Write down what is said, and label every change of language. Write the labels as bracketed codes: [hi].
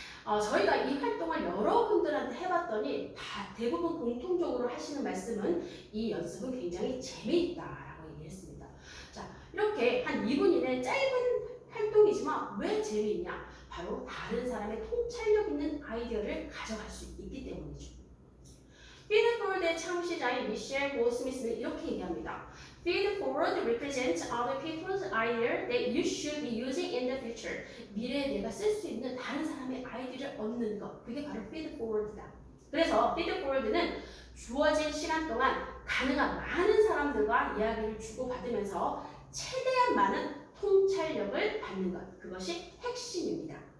[ko] 저희가 이 활동을 여러분들한테 해봤더니 대부분 공통적으로 하시는 말씀은 이 연습은 굉장히 재미있다라고 얘기했습니다. 자, 이렇게 한 2분 이내 짧은 활동이지만 왜 재미있냐? 바로 다른 사람의 통찰력 있는 아이디어를 가져갈 수 있기 때문이죠. 필드 포워드의 창시자인 미셸 골스미스는 이렇게 얘기합니다. [en] Feed forward represents other people's idea that you should be using in the future. [ko] 미래에 내가 쓸 수 있는 다른 사람의 아이디어를 얻는 것, 그게 바로 feed forward다. 그래서 feed forward는 주어진 시간 동안 가능한 많은 사람들과 이야기를 주고받으면서 최대한 많은 통찰력을 받는 것, 그것이 핵심입니다.